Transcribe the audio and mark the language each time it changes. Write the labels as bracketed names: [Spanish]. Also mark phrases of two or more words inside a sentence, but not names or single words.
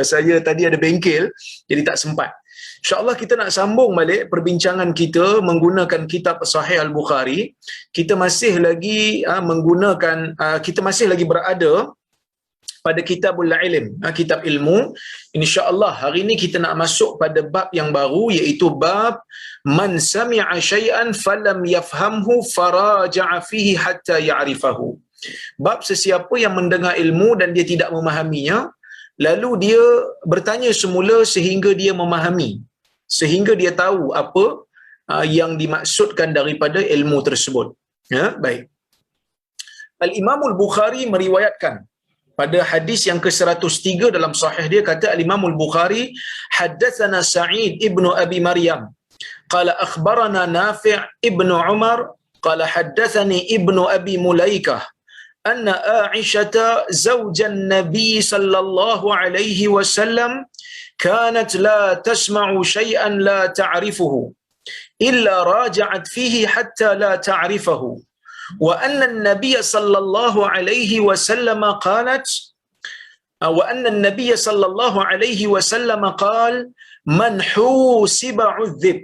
[Malay] Saya tadi ada bengkel jadi tak sempat. InsyaAllah kita nak sambung balik perbincangan kita menggunakan kitab Sahih Al-Bukhari. Kita masih lagi kita masih lagi berada pada [Arabic] كتاب العلم, [Malay] kitab ilmu. InsyaAllah hari ini kita nak masuk pada bab yang baru, iaitu bab [Arabic] من سمع شيئا فلم يفهمه فراجع فيه حتى يعرفه. [Malay] Bab sesiapa yang mendengar ilmu dan dia tidak memahaminya, lalu dia bertanya semula sehingga dia memahami, sehingga dia tahu apa yang dimaksudkan daripada ilmu tersebut. Baik. Al-Imam Al-Bukhari meriwayatkan pada hadis yang ke-103 dalam sahih dia, kata Al-Imam Al-Bukhari, haddatsana Sa'id ibnu [Arabic] أبي مريم قال أخبرنا نافع بن عمر قال حدثني ابن أبي مليكة أن عائشة زوج النبي صلى الله عليه وسلم كانت لا تسمع شيئا لا تعرفه إلا راجعت فيه حتى لا تعرفه وأن النبي صلى الله عليه وسلم قالت وأن النبي صلى الله عليه وسلم قال من حوسب عذب.